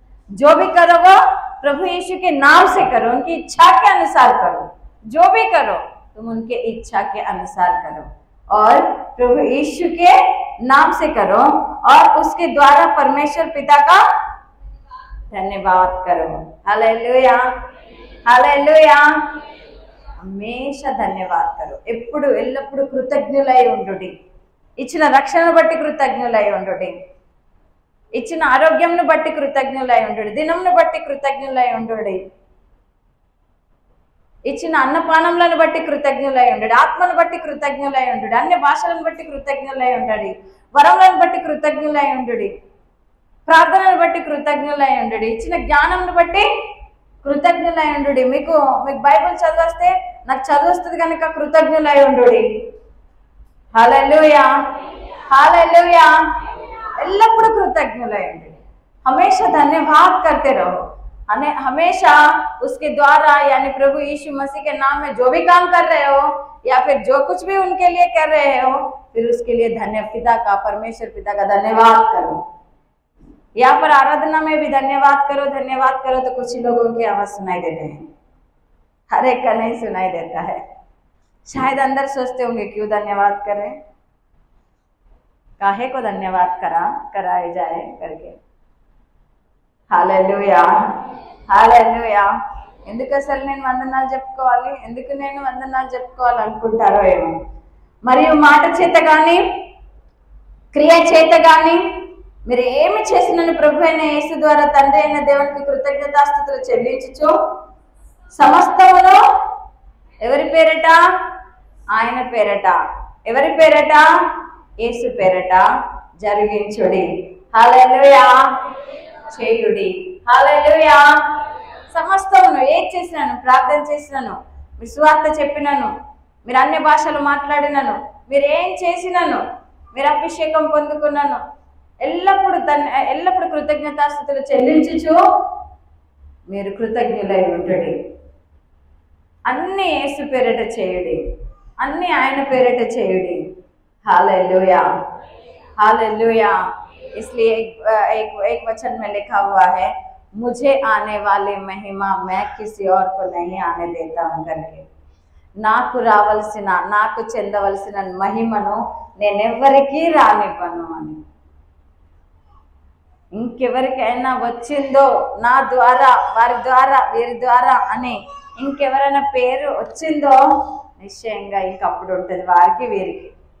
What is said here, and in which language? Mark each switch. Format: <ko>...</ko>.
<hi>जो भी करो वो प्रभु यीशु के नाम से करो, उनकी इच्छा के अनुसार करो। जो भी करो तुम उनके इच्छा के अनुसार करो और प्रभु यीशु के नाम से करो और उसके द्वारा परमेश्वर पिता का धन्यवाद करो। Hallelujah hallelujah. హమేషా ధన్యవాद करो,</hi> <te>ఎప్పుడు ఎల్లప్పుడు కృతజ్ఞులై ఉండుడి। ఇచ్చిన రక్షణను బట్టి కృతజ్ఞులై ఉండుడి, ఇచ్చిన ఆరోగ్యంను బట్టి కృతజ్ఞులై ఉండుడి, దినంను బట్టి కృతజ్ఞులై ఉండుడి, ఇచ్చిన అన్నపానములను బట్టి కృతజ్ఞులై ఉండుడి, ఆత్మను బట్టి కృతజ్ఞులై ఉండుడి, అన్య భాషలను బట్టి కృతజ్ఞులై ఉండుడి, వరములను బట్టి కృతజ్ఞులై ఉండుడి, ప్రార్థనను బట్టి కృతజ్ఞులై ఉండుడి, ఇచ్చిన జ్ఞానంను బట్టి కృతజ్ఞులై ఉండుడి। మీకు బైబిల్ చదివేస్తే నాకు చదివేస్తుంది కనుక కృతజ్ఞులై ఉండుడి।</te> <hi>Hallelujah hallelujah.</hi> <te>ఎల్లప్పుడు కృతజ్ఞులై ఉండుడి,</te> <hi>हमेशा धन्यवाद करते रहो। हमेशा उसके द्वारा यानी प्रभु यीशु मसीह के नाम में जो भी काम कर रहे हो या फिर जो कुछ भी उनके लिए कर रहे हो फिर उसके लिए पिता का परमेश्वर पिता का धन्यवाद करो। यहाँ पर आराधना में भी धन्यवाद करो तो कुछ ही लोगों की आवाज सुनाई देते हैं, हर एक का नहीं सुनाई देता है। शायद अंदर सोचते होंगे क्यों धन्यवाद करें, काहे को धन्यवाद कराए जाए करके। Hallelujah hallelujah.</hi> <te>ఎందుకు అసలు నేను వందనాలు చెప్పుకోవాలి, ఎందుకు నేను వందనాలు చెప్పుకోవాలి అనుకుంటారో ఏమో। మరియు మాట చేత కానీ క్రియ చేత కానీ మీరు ఏమి చేసినను ప్రభు అయిన యేసు ద్వారా తండ్రి అయిన దేవునికి కృతజ్ఞతాస్తుతులు చెల్లించుచు సమస్తమును ఎవరి పేరట? ఆయన పేరట। ఎవరి పేరట? యేసు పేరట జరిగించుడి। హల్లెలూయా చేయుడి। హల్లెలూయా। సమస్తమును ఏది చేసినాను, ప్రార్థన చేసినాను, మీరు సువార్త చెప్పినాను, మీరు అన్ని భాషలు మాట్లాడినాను, మీరు ఏం చేసినాను, మీరు అభిషేకం పొందుకున్నాను, ఎల్లప్పుడు కృతజ్ఞతాస్తుతులు చెల్లించుచు మీరు కృతజ్ఞులై ఉండుడి। అన్ని యేసు పేరట చేయుడి, అన్ని ఆయన పేరట చేయుడి।</te> <hi>Hallelujah hallelujah. इसलिए एक वचन में लिखा हुआ है, मुझे आने वाली महिमा मैं किसी और को नहीं आने देता हूं करके।</hi> <te>నాకు రావలసిన నాకు చెందవలసిన మహిమను నేనెవ్వరికీ రానివ్వను అని। ఇంకెవరికైనా వచ్చిందో నా ద్వారా, వారి ద్వారా, వీరి ద్వారా అని ఇంకెవరైనా పేరు వచ్చిందో నిశ్చయంగా ఇంకప్పుడు ఉంటుంది వారికి వీరికి।</te>